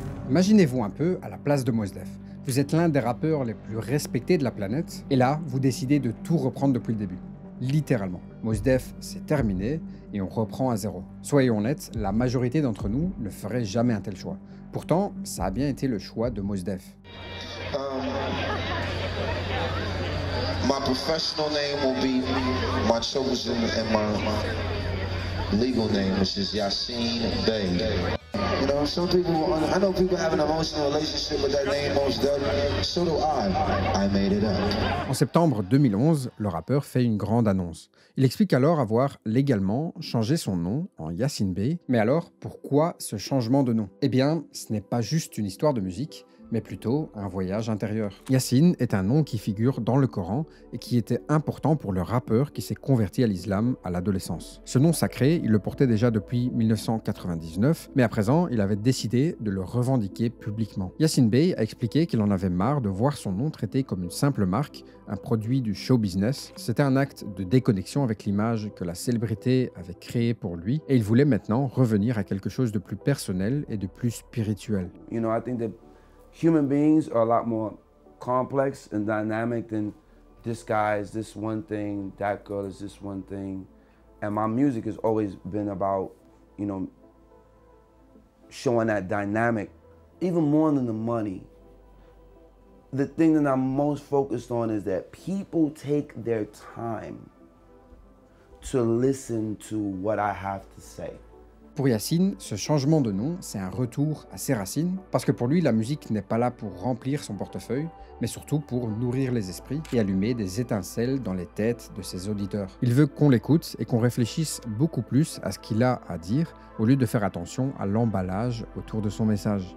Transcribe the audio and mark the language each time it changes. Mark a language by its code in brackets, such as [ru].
[fr] Imaginez-vous un peu à la place de Mos Def. Vous êtes l'un des rappeurs les plus respectés de la planète, et là, vous décidez de tout reprendre depuis le début. Littéralement. Mos Def, c'est terminé, et on reprend à zéro. Soyons honnêtes, la majorité d'entre nous ne ferait jamais un tel choix. Pourtant, ça a bien été le choix de Mos Def. [en] My professional name will be my chosen and my legal name, which is Yasin Bey. You know, some people, I know people have an emotional relationship with that name, Mos Def. So do I made it up. [fr] En septembre 2011, le rappeur fait une grande annonce. Il explique alors avoir légalement changé son nom en Yasin Bey. Mais alors, pourquoi ce changement de nom? Eh bien, ce n'est pas juste une histoire de musique, mais plutôt un voyage intérieur. Yasin est un nom qui figure dans le Coran et qui était important pour le rappeur qui s'est converti à l'islam à l'adolescence. Ce nom sacré, il le portait déjà depuis 1999, mais à présent, il avait décidé de le revendiquer publiquement. Yasin Bey a expliqué qu'il en avait marre de voir son nom traité comme une simple marque, un produit du show business. C'était un acte de déconnexion avec l'image que la célébrité avait créée pour lui, et il voulait maintenant revenir à quelque chose de plus personnel et de plus spirituel. [en] You know, I think that human beings are a lot more complex and dynamic than this guy is this one thing, that girl is this one thing. And my music has always been about, you know, showing that dynamic, even more than the money. The thing that I'm most focused on is that people take their time to listen to what I have to say. [fr] Pour Yasin, ce changement de nom, c'est un retour à ses racines, parce que pour lui, la musique n'est pas là pour remplir son portefeuille, mais surtout pour nourrir les esprits et allumer des étincelles dans les têtes de ses auditeurs. Il veut qu'on l'écoute et qu'on réfléchisse beaucoup plus à ce qu'il a à dire, au lieu de faire attention à l'emballage autour de son message.